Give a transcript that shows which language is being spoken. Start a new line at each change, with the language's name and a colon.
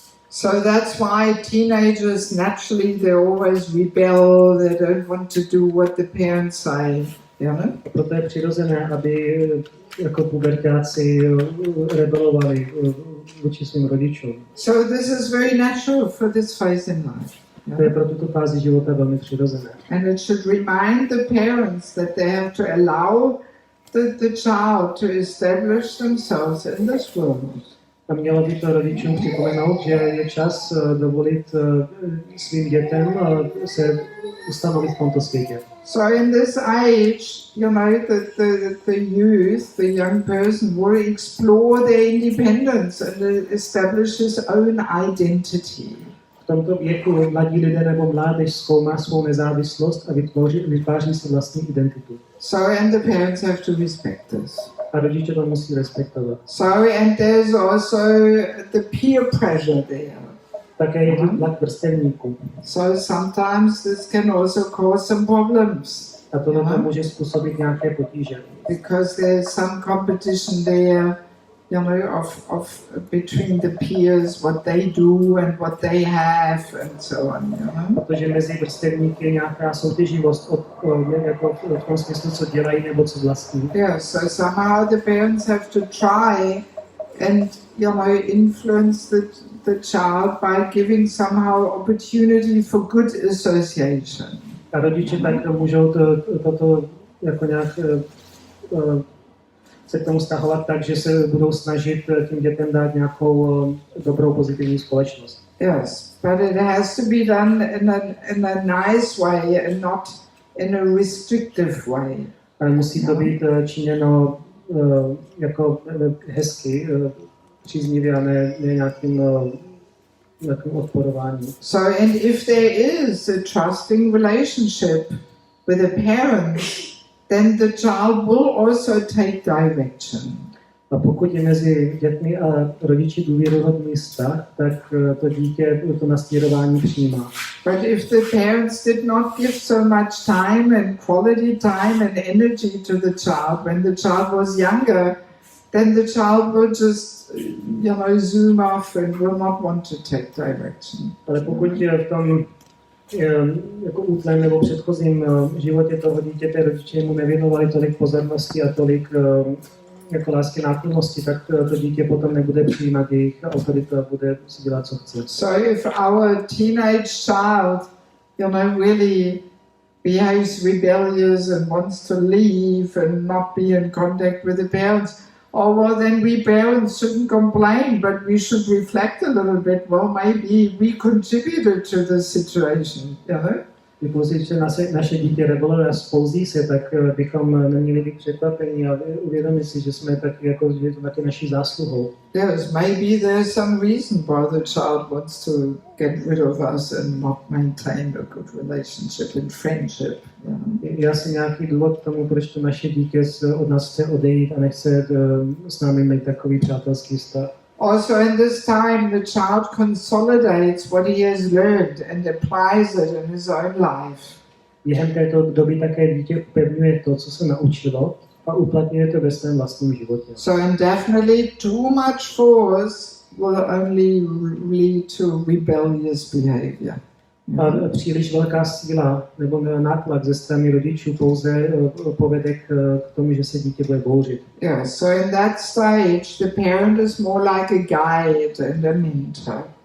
English: So that's why teenagers naturally they always rebel. They don't want to do what the parents say. You know?
Czech: Proto je přirozené, aby jako puberťáci rebelovali vůči svým rodičům.
English: So this is very natural for this phase in life.
Czech: To je pro tuto fázi života velmi přirozené.
English: And it should remind the parents that they have to allow the child to establish themselves in this world.
Czech: A mělo by to rodičům připomenout, že je čas dovolit svým dětem se ustanovit v tomto světě.
English: So in this age, you know, the youth, the young person will explore their independence and establish his own identity.
Czech: V tomto věku mladí lidé nebo mládež zkoumá svou nezávislost a vytváří si vlastní identitu.
English: So and the parents have to respect this.
Czech: A rodiče to musí respektovat.
English: So and there's also the peer pressure there.
Czech: Také je to tlak vrstevníků.
English: So sometimes this can also cause some problems.
Czech: A to nám může způsobit nějaké potíže.
English: Because there's some competition there, you know, of between the peers, what they do and what they have and so on, you know.
Czech: Protože mezi vrstevníky je nějaká soutěživost jako v tom smyslu, co dělají nebo co vlastní.
English: Yeah, so somehow the parents have to try and, you know, influence the child by giving somehow opportunity for good association.
Czech: A rodiče tak můžou toto jako nějak se k tomu vztahovat tak, že se budou snažit tím dětem dát nějakou dobrou pozitivní společnost.
English: Yes, but it has to be done in a nice way and not in a restrictive way.
Czech: Ale musí to být činěno jako hezky, příznivě a ne nějakým odporováním.
English: So, and if there is a trusting relationship with the parents, then the child will also take direction.
Czech: A pokud je mezi dětmi a rodiči důvěryhodný vztah, tak to dítě to nasměrování přijímá.
English: But if the parents did not give so much time and quality time and energy to the child when the child was younger, then the child will just, zoom off and will not want to take direction.
Czech: Ale pokud je v tom jako útlém nebo předchozím životě toho dítěte rodiče mu nevěnovali tolik pozornosti a tolik jako lásky náklonnosti, tak to dítě potom nebude přijímat jejich autoritu a bude si dělat, co chce.
English: So if our teenage child, really behaves rebellious and wants to leave and not be in contact with the parents, well then we parents shouldn't complain, but we should reflect a little bit, well maybe we contributed to the situation,
Czech: Když naše dítě rebeluje a spouzí se, tak bychom neměli být překvapení a uvědomit si, že jsme taky jako, že je to taky naší zásluhou.
English: Yes, maybe there's some reason why the child wants to get rid of us and not maintain a good relationship and friendship.
Czech: Je asi nějaký důvod k tomu, proč to naše dítě od nás chce odejít a nechce s námi mít takový přátelský vztah.
English: Also in this time the child consolidates what he has learned and applies it in his own life.
Czech: Během této doby také dítě upevňuje to, co se naučilo a uplatňuje to ve svém vlastním životě.
English: So indefinitely too much force will only lead to rebellious behavior.
Czech: A příliš velká síla nebo nátlak ze strany rodičů pouze povede k tomu, že se dítě bude bouřit.
English: Yeah, so in that stage the parent is more like a guide and a mentor.